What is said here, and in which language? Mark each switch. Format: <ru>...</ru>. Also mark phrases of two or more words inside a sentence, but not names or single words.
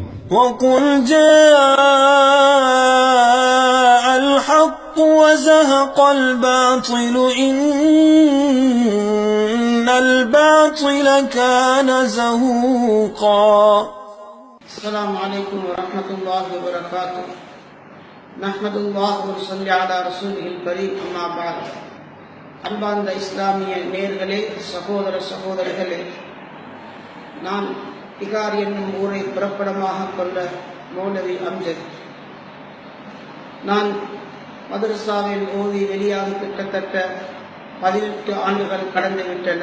<ar>وقل جاء الحق وزهق الباطل إن الباطل كان زهوقا. السلام عليكم ورحمة الله وبركاته. نحمد الله ونصلي على رسوله الكريم. أما بعد.</ar> <ta>அன்பார்ந்த இஸ்லாமிய நேயர்களே, சகோதர சகோதரிகளே, நான் திகார் என்னும் ஊரை பிறப்பிடமாக கொண்ட மௌலவி அம்ஜத். நான் மதரசாவில் ஓதி வெளியாக கிட்டத்தட்ட 18 ஆண்டுகள் கடந்துவிட்டன.</ta>